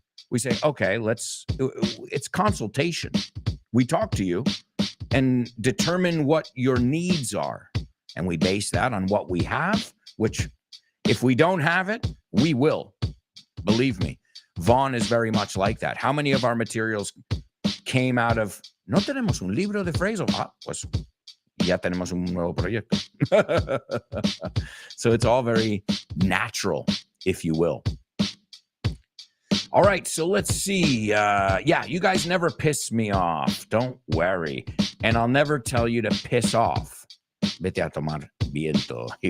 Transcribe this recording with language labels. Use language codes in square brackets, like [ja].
[en] We say, okay, it's consultation. We talk to you and determine what your needs are. And we base that on what we have, which if we don't have it, we will. Believe me, Vaughn is very much like that. How many of our materials came out of, [es] no tenemos un libro de phrases? Ah, pues ya tenemos un nuevo proyecto. [en] So it's all very natural, if you will. All right, so let's see. Yeah, you guys never piss me off. Don't worry. And I'll never tell you to piss off. [es] Vete a tomar viento.